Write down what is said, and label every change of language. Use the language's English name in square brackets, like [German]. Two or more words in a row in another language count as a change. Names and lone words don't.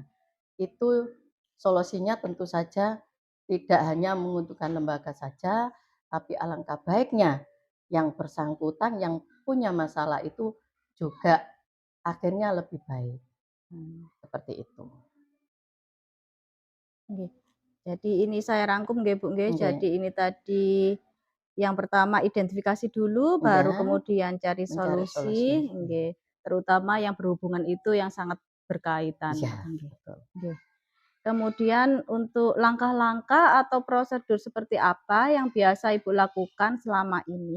[Indonesian] Itu solusinya tentu saja tidak hanya menguntungkan lembaga saja, tapi alangkah baiknya yang bersangkutan, yang punya masalah itu juga akhirnya lebih baik. Seperti itu. Nggih. Jadi ini saya rangkum nggih Bu nggih. Nggih. Jadi ini tadi yang pertama identifikasi dulu, baru Iya, kemudian cari mencari solusi, solusi. nggih. Terutama yang berhubungan itu yang sangat berkaitan. Iya, Nggih. betul. Nggih. Kemudian untuk langkah-langkah atau prosedur seperti apa yang biasa Ibu lakukan selama ini?